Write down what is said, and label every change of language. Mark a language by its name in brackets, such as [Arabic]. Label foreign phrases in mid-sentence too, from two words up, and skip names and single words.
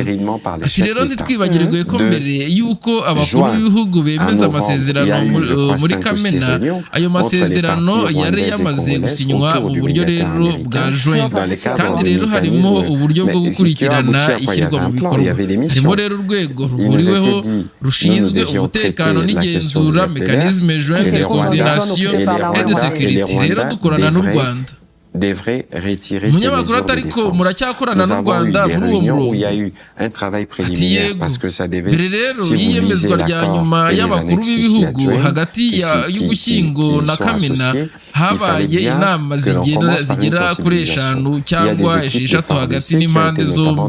[Kinyarwanda] Ati rero ntitwibagirwe ko mbere y'uko abakuru b'ibihugu bemeza amasezerano muri Kamena, ayo masezerano yari yamaze gusinywa mu buryo rero bwa joint, kandi rero harimo uburyo bwo gukurikirana ishyirwa mu bikorwa. Harimo rero urwego ruhuriweho rushinzwe umutekano n'igenzura, [French] mécanisme joint de coordination et de sécurité. [Kinyarwanda] Rero dukorana n'u Rwanda. Umunyamakuru atari ko muracyakorana n'u Rwanda muri uwo murongo. Ati yego, mbere rero y'iyemezwa rya nyuma y'abakuru b'ibihugu hagati y'Ugushyingo na Kamena habaye inama zigera kuri 5 cyangwa 6 hagati n'impande zombi.